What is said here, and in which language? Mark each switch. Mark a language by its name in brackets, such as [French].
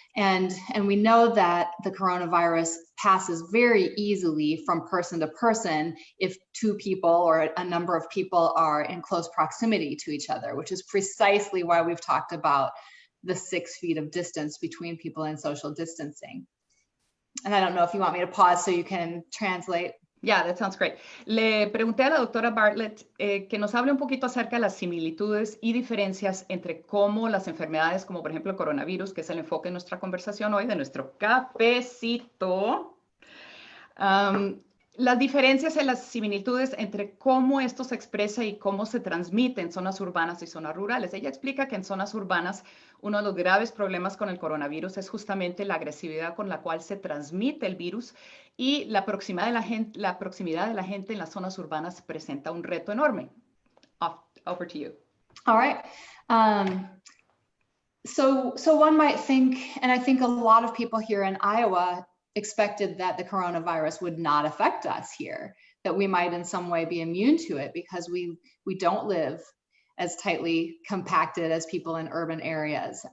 [English] And we know that the coronavirus passes very easily from person to person if two people or a number of people are in close proximity to each other, which is precisely why we've talked about the 6 feet of distance between people and social distancing. And I don't know if you want me to pause so you can translate. Yeah, that sounds great. [Spanish] Le pregunté a la doctora Bartlett que nos hable un poquito acerca de las similitudes y diferencias entre cómo las enfermedades, como por ejemplo el coronavirus, que es el enfoque de nuestra conversación hoy, de nuestro cafecito, las diferencias y las similitudes entre cómo esto se expresa y cómo se transmite en zonas urbanas y zonas rurales. Ella explica que en zonas urbanas uno de los graves problemas con el coronavirus es justamente la agresividad con la cual se transmite el virus, y la proximidad de la gente en las zonas urbanas presenta un reto enorme. [English] Over to you. All right. So one might think, and I think a lot of people here in Iowa expected that the coronavirus would not affect us here, that we might in some way be immune to it because we don't live as tightly compacted as people in urban areas.